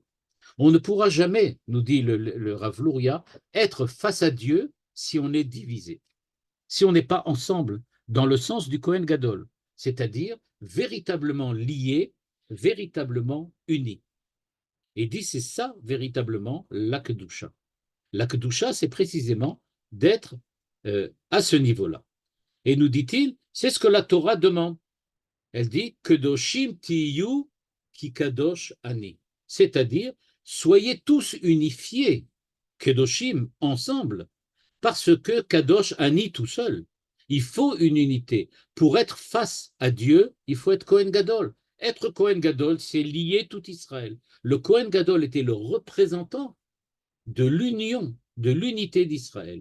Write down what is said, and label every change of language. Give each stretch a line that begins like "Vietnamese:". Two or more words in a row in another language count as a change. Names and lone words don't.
French: On ne pourra jamais, nous dit le Rav Luria, être face à Dieu si on est divisé, si on n'est pas ensemble dans le sens du
Hebrew: Kohen Gadol,
French: c'est-à-dire véritablement liés, véritablement unis. Et dit c'est ça véritablement la Kedusha. La Kedusha, c'est précisément d'être à ce niveau-là. Et nous dit-il, c'est ce que la Torah demande. Elle dit
Hebrew: Kedoshim tiyu ki kadosh ani,
French: c'est-à-dire soyez tous unifiés, Kedoshim, ensemble, parce que
Hebrew: Kadosh Ani
French: tout seul. Il faut une unité. Pour être face à Dieu, il faut être
Hebrew: Kohen Gadol.
French: Être
Hebrew: Kohen Gadol,
French: c'est lier tout Israël. Le
Hebrew: Kohen Gadol
French: était le représentant de l'union, de l'unité d'Israël.